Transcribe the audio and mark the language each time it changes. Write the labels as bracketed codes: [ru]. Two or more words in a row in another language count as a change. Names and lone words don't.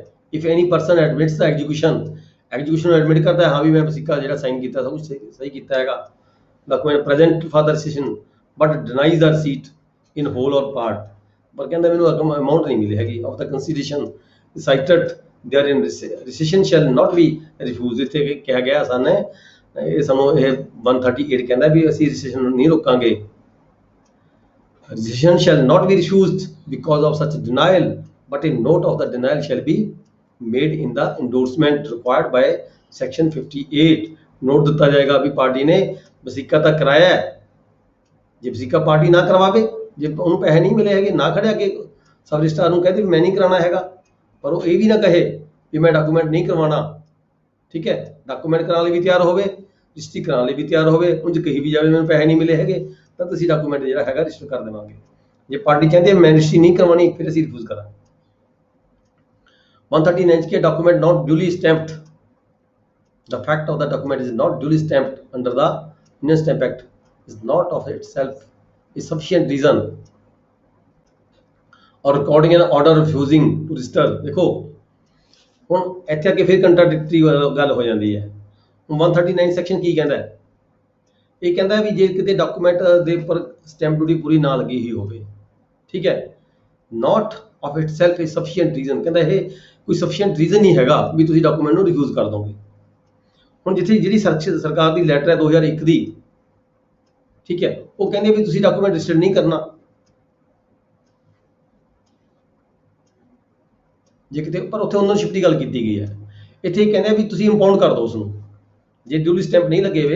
[en] if any person admits the execution [pa] ਨੂੰ ਐਡਮਿਟ ਕਰਦਾ ਹੈ, ਹਾਂ ਵੀ ਮੈਂ ਵਸੀਕਾ ਜਿਹੜਾ ਸਾਈਨ ਕੀਤਾ ਸਭ ਕੁਝ ਸਹੀ ਕੀਤਾ ਹੈਗਾ, [en] document present for the registration but denies the receipt in whole or part, [pa] ਪਰ ਕਹਿੰਦਾ ਮੈਨੂੰ ਅਮਾਊਂਟ ਨਹੀਂ ਮਿਲੀ ਹੈਗੀ [en] of the consideration cited therein registration shall not be refuse. [pa] ਇੱਥੇ ਕਿਹਾ ਗਿਆ ਸਾਨੂੰ ਇਹ 138 ਕਹਿੰਦਾ ਵੀ ਅਸੀਂ ਰਜਿਸਟ੍ਰੇਸ਼ਨ ਨੂੰ ਨਹੀਂ ਰੋਕਾਂਗੇ। [en] Registration shall not be refused because of such denial, but a note of the denial shall be made in the endorsement required by section 58। [pa] नोट ਦਿੱਤਾ ਜਾਏਗਾ ਵੀ ਪਾਰਟੀ ਨੇ ਵਸੀਕਾ ਤਾਂ ਕਰਾਇਆ ਹੈ, ਜੇ ਵਸੀਕਾ ਪਾਰਟੀ ਨਾ ਕਰਵਾਵੇ, ਜੇ ਉਹਨੂੰ ਪੈਸੇ ਨਹੀਂ ਮਿਲੇ ਹੈਗੇ, ਨਾ ਖੜਿਆ ਕਿ ਸਬ ਰਜਿਸਟਰਾਰ ਨੂੰ ਕਹਦੇ ਵੀ ਮੈਂ ਨਹੀਂ ਕਰਾਉਣਾ ਹੈਗਾ, ਪਰ ਉਹ ਇਹ ਵੀ ਨਾ ਕਹੇ ਵੀ ਮੈਂ ਡਾਕੂਮੈਂਟ ਨਹੀਂ ਕਰਵਾਉਣਾ, ਠੀਕ ਹੈ। ਡਾਕੂਮੈਂਟ ਕਰਾਉਣ ਲਈ ਵੀ ਤਿਆਰ ਹੋਵੇ, ਰਜਿਸਟਰੀ ਕਰਾਉਣ ਲਈ ਵੀ ਤਿਆਰ ਹੋਵੇ, ਉਂਝ ਕਹੀ ਵੀ ਜਾਵੇ ਮੈਨੂੰ ਪੈਸੇ ਨਹੀਂ ਮਿਲੇ ਹੈਗੇ, ਤਾਂ ਤੁਸੀਂ ਡਾਕੂਮੈਂਟ ਜਿਹੜਾ ਹੈਗਾ ਰਜਿਸਟਰ ਕਰ ਦੇਵਾਂਗੇ। ਜੇ ਪਾਰਟੀ ਕਹਿੰਦੀ ਹੈ ਮੈਂ ਰਜਿਸਟਰੀ ਨਹੀਂ ਕਰਵਾਉਣੀ, ਫਿਰ ਅਸੀਂ ਰਿਫਿਊਜ਼ ਕਰਾਂਗੇ। [en] 139 ਕੇ document not duly stamped, the fact of the document is not duly stamped under the Indian Stamp Act is not of itself a sufficient reason or recording an order refusing to register। [pa] देखो ਹੁਣ ਇੱਥੇ ਆ ਕੇ ਫਿਰ ਕੰਟਰਾਡਿਕਟਰੀ ਗੱਲ ਹੋ ਜਾਂਦੀ ਹੈ। ਹੁਣ 139 ਸੈਕਸ਼ਨ ਕੀ ਕਹਿੰਦਾ ਹੈ? ਇਹ ਕਹਿੰਦਾ ਵੀ ਜੇ ਕਿਤੇ ਡਾਕੂਮੈਂਟ ਦੇ ਉੱਪਰ [en] stamp duty [pa] ਪੂਰੀ ਨਾ ਲੱਗੀ ਹੀ ਹੋਵੇ, ਠੀਕ ਹੈ, [en] not of itself a sufficient reason, [pa] ਕਹਿੰਦਾ ਇਹ ਕੋਈ [en] sufficient reason [pa] ਨਹੀਂ ਹੈਗਾ ਵੀ ਤੁਸੀਂ ਡਾਕੂਮੈਂਟ ਨੂੰ ਰਿਫਿਊਜ਼ ਕਰ ਦੋਗੇ। ਹੁਣ ਜਿੱਥੇ ਜਿਹੜੀ ਸਰਕਾਰ ਦੀ ਲੈਟਰ ਹੈ 2001 ਦੀ, ਠੀਕ ਹੈ, ਉਹ ਕਹਿੰਦੇ ਵੀ ਤੁਸੀਂ ਡਾਕੂਮੈਂਟ ਰਜਿਸਟਰ ਨਹੀਂ ਕਰਨਾ। ਜੇ ਕਿਤੇ ਪਰ ਉੱਥੇ ਓਨਰਸ਼ਿਪ ਦੀ ਗੱਲ ਕੀਤੀ ਗਈ ਹੈ, ਇੱਥੇ ਕਹਿੰਦੇ ਵੀ ਤੁਸੀਂ ਇੰਪਾਊਂਡ ਕਰ ਦਿਓ ਉਸ ਨੂੰ, ਜੇ [en] duly stamp [pa] ਨਹੀਂ ਲੱਗੇ ਹੋਏ।